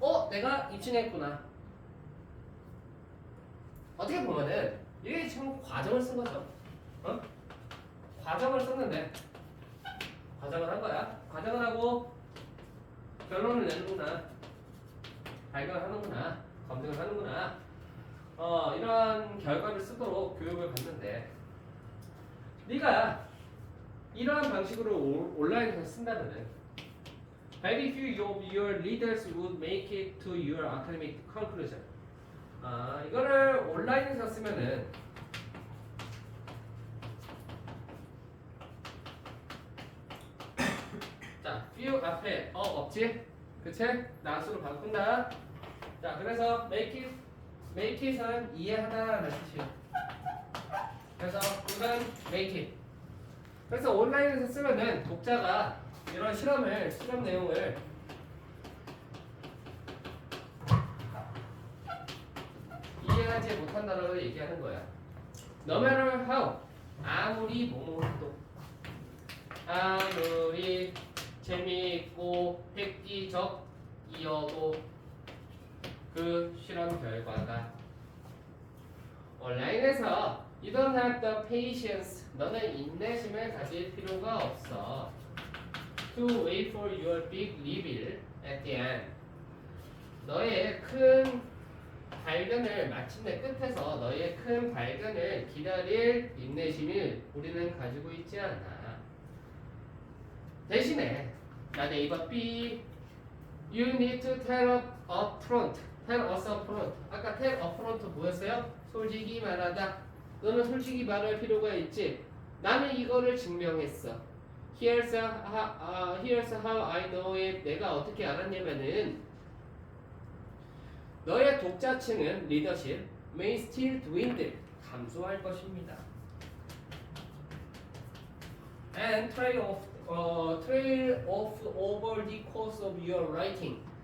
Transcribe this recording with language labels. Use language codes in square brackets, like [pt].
[ko] 내가 입증했구나. 어떻게 보면은 이게 지금 과정을 쓴 거죠. 과정을 썼는데 과정을 한 거야. 과정을 하고 결론을 내는구나. 발견을 하는구나. 검증을 하는구나. 이러한 결과를 쓰도록 교육을 받는데 네가 이러한 방식으로 온라인에서 쓴다면은 [en] very few of your readers would make it to your academic conclusion. [ko] 이거를 온라인에서 쓰면은 자, few 앞에 없지? 그치? 나수로 바꾼다. 자, 그래서 make it은 이해하다라는 뜻이에요. 그래서 이건 make it. 그래서 온라인에서 쓰면은 독자가 이런 실험 내용을 이해하지 못한다라고 얘기하는 거야. [en] No matter how, [ko] 아무리 뭐뭐해도, 아무리 재미있고 획기적이어도 그 실험 결과가 온라인에서 [en] You don't have the patience. [ko] 너는 인내심을 가질 필요가 없어. [en] To wait for your big reveal at the end. [ko] 너의 큰 발견을 마침내 끝에서 너의 큰 발견을 기다릴 인내심을 우리는 가지고 있지 않아. 대신에 나 네이버 B [en] You need to tell up front. Tell us up front. [ko] 아까 [en] tell up front [ko] 뭐였어요? 솔직히 말하다. 너는 솔직히 말할 필요가 있지. 나는 이거를 증명했어. [en] Here's how I know it. [ko] 내가 어떻게 알았냐면은 너의 독자층은 리더십 [en] may still dwindle. [ko] 감소할 것입니다. [en] And trail off over the course of your writing.